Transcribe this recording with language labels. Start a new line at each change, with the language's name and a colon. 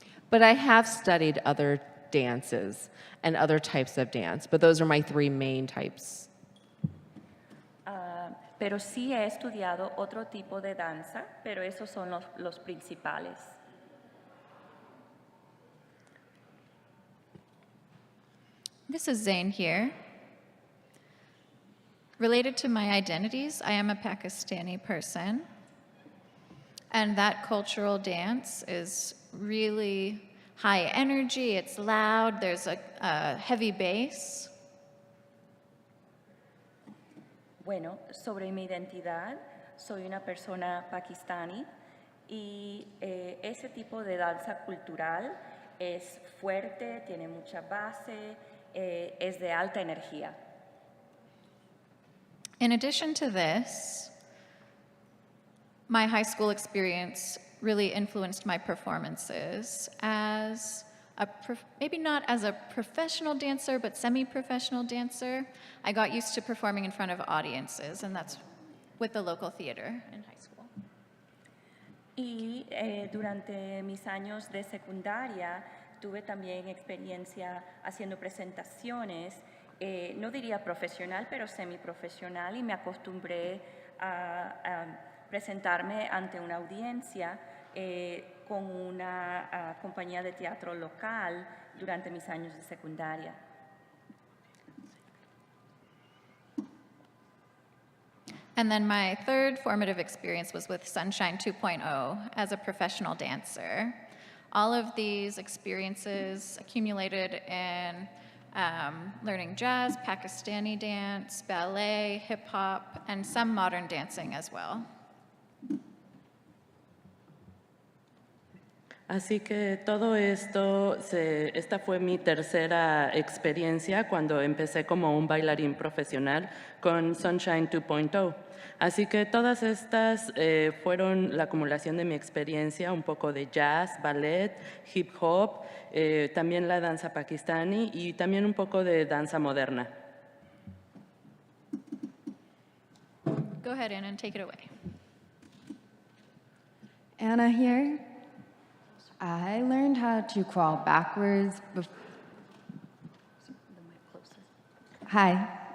English: But I have studied other dances and other types of dance, but those are my three main types.
Spanish: Pero sí he estudiado otro tipo de danza, pero esos son los principales.
English: This is Zain here. Related to my identities, I am a Pakistani person. And that cultural dance is really high energy, it's loud, there's a heavy bass.
Spanish: Bueno, sobre mi identidad, soy una persona pakistani y ese tipo de danza cultural es fuerte, tiene mucha base, es de alta energía.
English: In addition to this, my high school experience really influenced my performances as maybe not as a professional dancer, but semi-professional dancer. I got used to performing in front of audiences, and that's with the local theater in high school.
Spanish: Y durante mis años de secundaria tuve también experiencia haciendo presentaciones, no diría profesional, pero semiprofesional, y me acostumbré a presentarme ante una audiencia con una compañía de teatro local durante mis años de secundaria.
English: And then my third formative experience was with Sunshine 2.0 as a professional dancer. All of these experiences accumulated in learning jazz, Pakistani dance, ballet, hip hop, and some modern dancing as well.
Spanish: Así que todo esto, esta fue mi tercera experiencia cuando empecé como un bailarín profesional con Sunshine 2.0. Así que todas estas fueron la acumulación de mi experiencia, un poco de jazz, ballet, hip hop, también la danza pakistani y también un poco de danza moderna.
English: Go ahead, Anna, and take it away. Anna here. I learned how to crawl backwards. Hi.